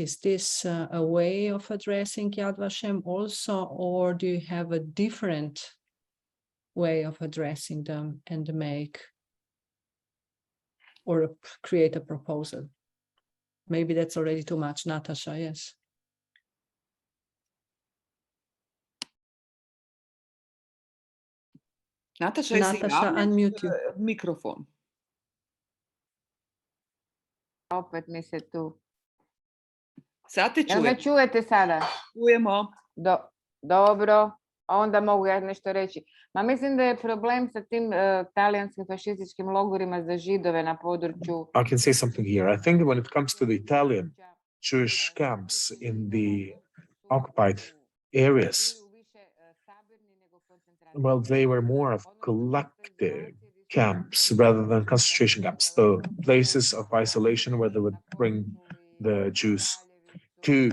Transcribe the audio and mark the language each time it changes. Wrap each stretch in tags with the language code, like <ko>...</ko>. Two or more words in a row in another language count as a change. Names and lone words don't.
<en>Is this a way of addressing Yad Vashem also, or do you have a different way of addressing them and make or create a proposal? Maybe that's already too much, Nataša, yes. Nataša, unmute you.</en> <hr>Mikrofon. Opet mi se tu. Sad te Jel me čujemo? čujete sada? Čujemo. Dobro, onda mogu ja nešto reći. Ma mislim da je problem sa tim talijanskim fašističkim logorima za Židove na području.</hr> <en>I can say something here. I think when it comes to the Italian Jewish camps in the occupied areas, well, they were more of collective camps rather than concentration camps, the places of isolation where they would bring the Jews to.</en>